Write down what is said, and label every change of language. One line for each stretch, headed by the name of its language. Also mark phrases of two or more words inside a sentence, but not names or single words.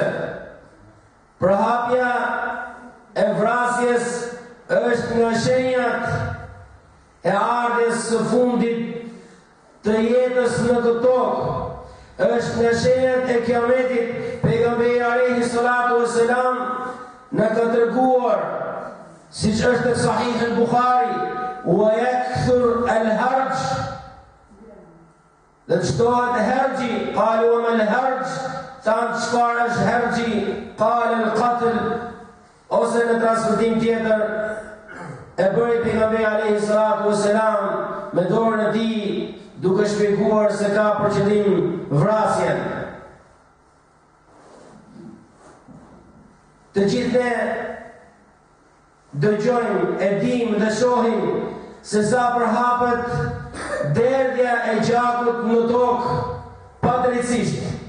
Albanian: Përhapja e vrasjes është nga shenjat e ardhes së fundit të jetës në këtë tokë. Është nga shenjat e kiametit. Pejgamberi
Arabic: عليه الصلاة والسلام
Albanian: na ka treguar, siç është në Sahih al-Bukhari,
Arabic: ويكثر الهرج,
Albanian: dhe të shtohet hergji.
Arabic: قالوا وما الهرج,
Albanian: thanë çfarë është hergji?
Arabic: قال القتل,
Albanian: ose në transmetim tjetër e bëri pejgamberi
Arabic: عليه الصلاة والسلام
Albanian: me dorën e tij duke shpjeguar se ka për qëllim vrasjen. Të gjithë ne dëgjojmë, e dimë dhe shohim se sa përhapet derdhja e gjakut në tokë padrejtisht.